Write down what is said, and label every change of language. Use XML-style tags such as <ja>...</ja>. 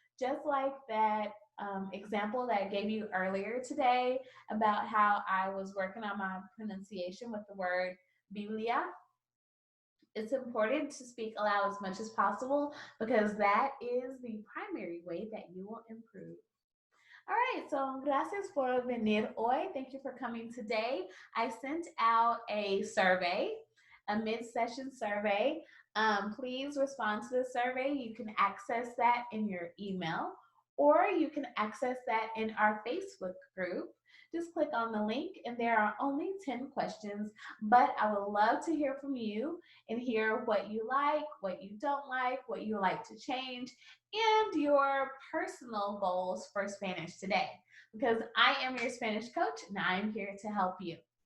<en>Just like that example that I gave you earlier today about how I was working on my pronunciation with the word Biblia. It's important to speak aloud as much as possible because that is the primary way that you will improve. All right, so</en> <es>gracias por venir hoy.</es> <en>Thank you for coming today. I sent out a survey, a mid-session survey. Please respond to the survey. You can access that in your email, or you can access that in our Facebook group. Just click on the link, and there are only 10 questions, but I would love to hear from you and hear what you like, what you don't like, what you like to change, and your personal goals for Spanish today, because I am your Spanish coach and I'm here to help you.</en>